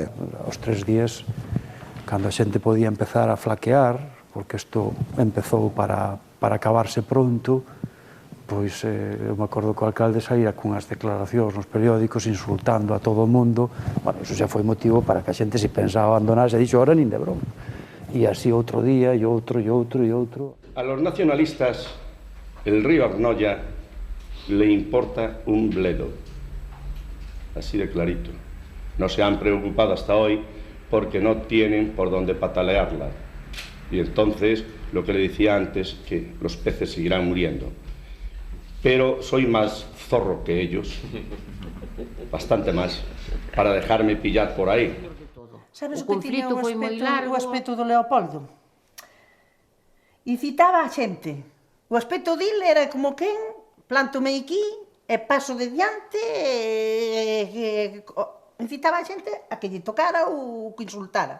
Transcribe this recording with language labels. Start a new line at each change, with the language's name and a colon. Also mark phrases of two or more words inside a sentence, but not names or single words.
Galician: Aos 3 días, cando a xente podía empezar a flaquear, porque isto empezou para acabarse pronto, pois eu me acordo que o alcalde saíra cunhas declaracións nos periódicos insultando a todo o mundo. Bueno, iso xa foi motivo para que a xente se pensaba abandonarse e dixo, ahora nin de broma.
Spanish: Y así otro día, y otro, y otro, y otro. A los nacionalistas, el río Arnoya le importa un bledo. Así de clarito. No se han preocupado hasta hoy porque no tienen por dónde patalearla. Y entonces, lo que le decía antes, que los peces seguirán muriendo. Pero soy más zorro que ellos, bastante más, para dejarme pillar por ahí.
Galician: Sabes o que tiña o aspecto do Leopoldo? Incitaba a xente. O aspecto dele era como quen, planto-me aquí, e paso de diante, incitaba a xente a que lle tocara ou que insultara.